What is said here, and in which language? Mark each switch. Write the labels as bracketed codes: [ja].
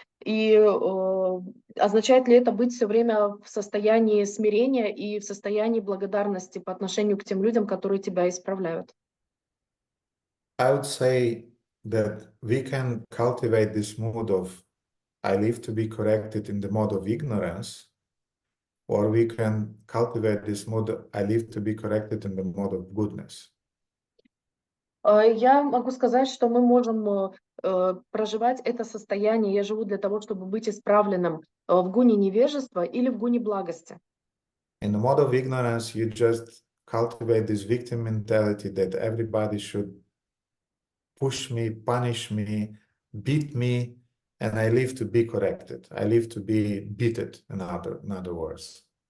[ru] И означает ли это быть все время в состоянии смирения и в состоянии благодарности по отношению к тем людям, которые тебя исправляют? [en] I would say that we can cultivate this mood of I live to be corrected in the mode of ignorance, or we can cultivate this mode, I live to be corrected in the mode of goodness. [ru] Я могу сказать, что мы можем проживать это состояние. Я живу для того, чтобы быть исправленным в гуне невежества или в гуне благости. [en] In the mode of ignorance, you just cultivate this victim mentality that everybody should push me, punish me, beat me, and I live to be corrected. I live to be beaten, in other words.